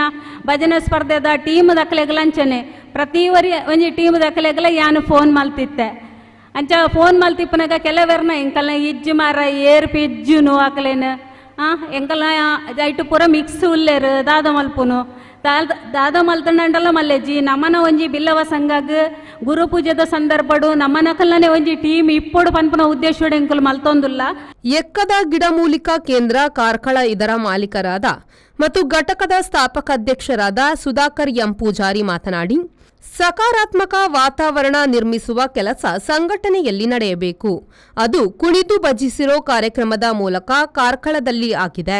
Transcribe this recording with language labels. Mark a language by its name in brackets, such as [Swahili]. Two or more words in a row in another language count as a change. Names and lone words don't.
[Tulu] ಭಜನೆ ಸ್ಪರ್ಧೆದ ಟೀಮ್ ದಕ್ಕಲೆಗ್ಲಂಚನೆ ಪ್ರತಿ ಒಂಜಿ ಟೀಮ್ ದಕ್ಕಲೆಗ್ಲ ಯಾನು ಫೋನ್ ಮಲ್ತಿತ್ತೆ ಅಂಚ ಫೋನ್ ಮಲ್ತಿಪ್ಪನಾಗ ಕೆಲವೆರ್ನ ಎಂಕಲ್ನ ಇಜ್ಜು ಮಾರ ಏರ್ಪಿ ಇಜ್ಜುನು ಆಕಲೇನು ಎಂಕಲ್ನ ಐಟು ಪೂರ ಮಿಕ್ಸ್ ಉಲ್ಲೇರು ದಾದ ಮಲ್ಪುನು ದಾದ ಮಲ್ತಂಡಲ್ಲ ಮಲ್ಲೆಜ್ಜಿ ನಮ್ಮನ ಒಂಜಿ ಬಿಲ್ಲವ ಸಂಘಗ್ ಗುರು ಪೂಜೆದ ಸಂದರ್ಭಡು ನಮ್ಮನಕಲ್ನೇ ಒಂಜಿ ಟೀಮ್ ಇಪ್ಪಡು ಪನ್ಪುನ ಉದ್ದೇಶ ಎಂಕಲ್ ಮಲ್ತೊಂದುಲ್ಲ. [Kannada] ಎಕ್ಕದ ಗಿಡಮೂಲಿಕಾ ಕೇಂದ್ರ ಕಾರ್ಕಳ ಇದರ ಮಾಲೀಕರಾದ ಮತ್ತು ಘಟಕದ ಸ್ಥಾಪಕಾಧ್ಯಕ್ಷರಾದ ಸುಧಾಕರ್ ಎಂ ಪೂಜಾರಿ ಮಾತನಾಡಿ, ಸಕಾರಾತ್ಮಕ ವಾತಾವರಣ ನಿರ್ಮಿಸುವ ಕೆಲಸ ಸಂಘಟನೆಯಲ್ಲಿ ನಡೆಯಬೇಕು. ಅದು ಕುಣಿದು ಭಜಿಸಿರೋ ಕಾರ್ಯಕ್ರಮದ ಮೂಲಕ ಕಾರ್ಕಳದಲ್ಲಿ ಆಗಿದೆ.